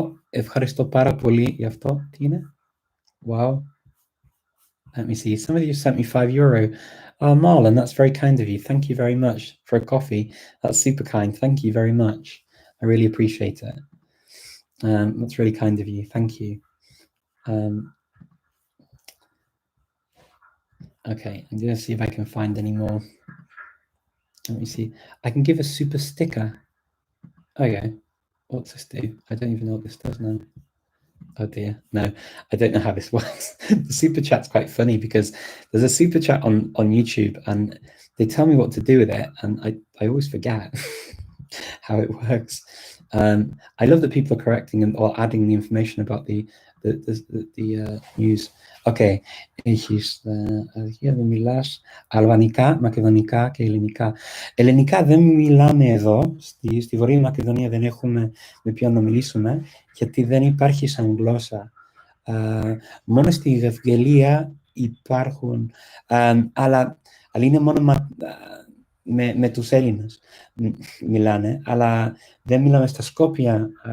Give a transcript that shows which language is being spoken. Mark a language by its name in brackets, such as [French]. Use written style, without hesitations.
[Greek] Ευχαριστώ πάρα πολύ για αυτό. Τι είναι? [English] Wow. Let me see. Somebody just sent me €5. Oh, Marlon, that's very kind of you. Thank you very much for a coffee. That's super kind. Thank you very much. I really appreciate it. That's really kind of you. Thank you. Okay, I'm going to see if I can find any more. Let me see. I can give a super sticker. Okay. What's this do? I don't even know what this does now. Oh dear. No, I don't know how this works. The super chat's quite funny because there's a super chat on YouTube and they tell me what to do with it and I always forget how it works. I love that people are correcting or adding the information about the news. [Greek] Okay, έχεις αρχεία δεν μιλάς αλβανικά, μακεδονικά και ελληνικά. Ελληνικά δεν μιλάμε εδώ, στη Βορεια Μακεδονία δεν έχουμε με ποιον να μιλήσουμε, γιατί δεν υπάρχει σαν γλώσσα. Μόνο στη Γευγελία υπάρχουν, αλλά είναι μόνο με τους Έλληνες μιλάνε, αλλά δεν μιλάμε στα Σκόπια.